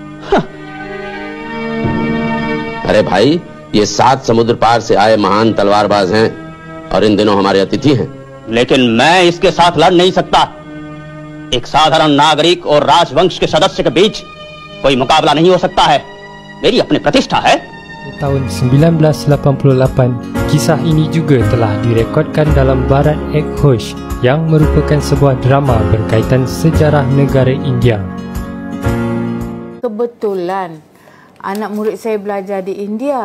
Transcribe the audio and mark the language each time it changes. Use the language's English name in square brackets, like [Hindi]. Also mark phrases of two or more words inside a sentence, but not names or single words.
[Hindi] अरे भाई, ये 7 समुद्र पार से आए महान तलवारबाज हैं और इन दिनों हमारे अतिथि हैं। लेकिन मैं इसके साथ लड़ नहीं सकता। एक साधारण नागरिक और राजवंश के सदस्य के बीच कोई मुकाबला नहीं हो सकता है। मेरी अपनी प्रतिष्ठा है। [Malay] Tahun 1988, kisah ini juga telah direkodkan dalam Bharat Ek Ghosh yang merupakan sebuah drama berkaitan sejarah negara India. Kebetulan anak murid saya belajar di India.